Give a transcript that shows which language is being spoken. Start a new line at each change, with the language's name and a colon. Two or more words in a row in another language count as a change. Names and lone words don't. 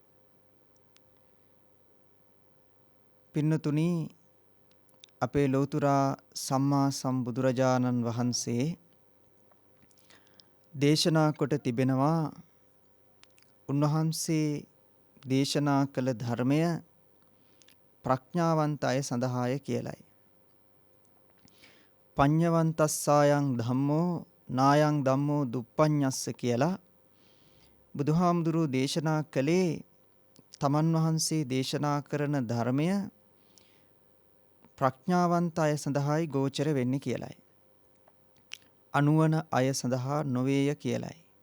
Sinhala: පින්නතුනි, අපේ ලෞතුරා සම්මා සම්බුදුරජාණන් වහන්සේ දේශනා කොට තිබෙනවා උන්වහන්සේ දේශනා කළ ධර්මය ප්‍රඥාවන්ත අය සඳහාය කියලයි.
Pali: පඤ්ඤවන්තස්සායන් ධම්මෝ නායන් ධම්මෝ දුප්පඤ්ඤස්ස
Sinhala: කියලා බුදුහාමුදුරුවෝ දේශනා කළේ තමන් වහන්සේ දේශනා කරන ධර්මය ප්‍රඥාවන්ත අය සඳහායි ගෝචර වෙන්නේ කියලයි. අනුවන අය සඳහා නොවේය කියලයි.